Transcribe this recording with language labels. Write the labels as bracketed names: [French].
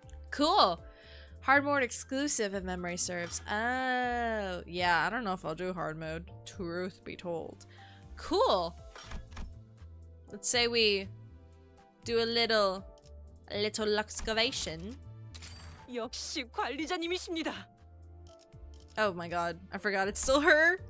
[English] Cool! Hard mode exclusive if memory serves. Oh, yeah, I don't know if I'll do hard mode, truth be told. Cool! Let's say we do a little excavation. [Korean] 역시 관리자님이십니다. [English] Oh my god, I forgot it's still her.